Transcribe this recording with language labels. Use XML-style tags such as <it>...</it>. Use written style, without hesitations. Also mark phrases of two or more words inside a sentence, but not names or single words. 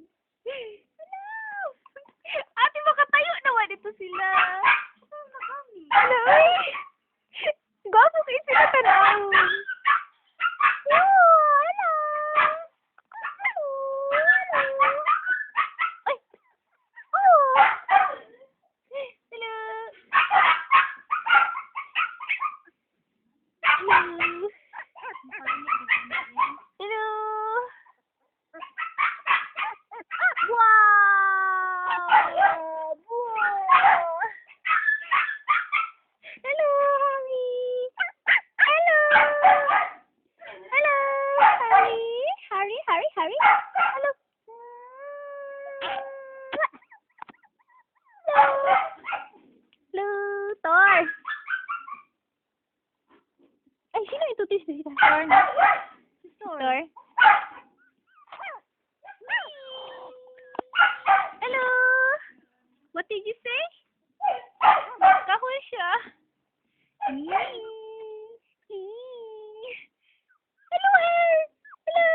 <en>Hello.</en> <tl>Ate, makatayo naman dito sila. Hello. Gwapo kayo sila tanaw.</tl> <en>Hello. Hello. Hello. Hello. Ay. Oh. Hello. Hello. Hello. Wow. Wow. Hello, Harry. Hello. Hello, Harry. Harry, Harry, Harry. Hello. Hello. Hello,</en> <tl>Thor. Ay, sino ito? Thor na.</tl> <en>Thor. Hello. What did you say?</en> <tl>Kahoy siya.</tl> <en>Hello, Hair. Hello.</en>